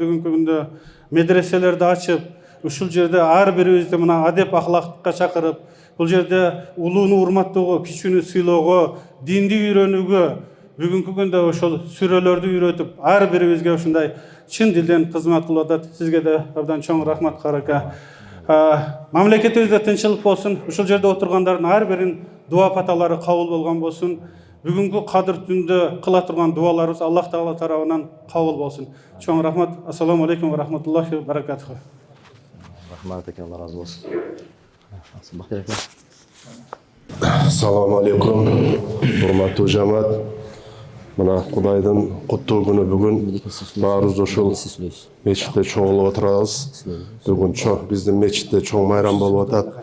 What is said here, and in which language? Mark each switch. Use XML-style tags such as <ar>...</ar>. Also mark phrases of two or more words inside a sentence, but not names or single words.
<ky>Бүгүнкү күндө медреселерди ачып, ушул жерде ар бирибизди мына адеп ахлакка чакырып, бул жерде улууну урматтоого, кичүүнү сыйлоого, динди үйрөнүүгө, бүгүнкү күндө ошол сүрөлөрдү үйрөтүп, ар бирибизге ушундай чын дилден кызмат кылып атат. Сизге да абдан чоң рахмат, Карака. Мамлекетибизде тынчылык болсун. Ушул жерде отургандардын ар биринин дуа паталары кабыл болгон болсун. Бүгүнкү Кадыр түндө кыла турган дуаларыбыз Аллах Таала тарабынан кабыл болсун. Чоң рахмат.</ky> <ar>السلام عليكم ورحمة الله وبركاته.</ar> <ky>Рахмат екен, Алла разы болсын. Бактияр экен.</ky> <ar>السلام عليكم,</ar> <ky>урматтуу жамаат. Мына Кудайдын куттуу күнү бүгүн баарыбыз ошол мечитте чогулуп отурабыз. Бүгүн биздин мечитте чоң майрам болуп атат.</ky>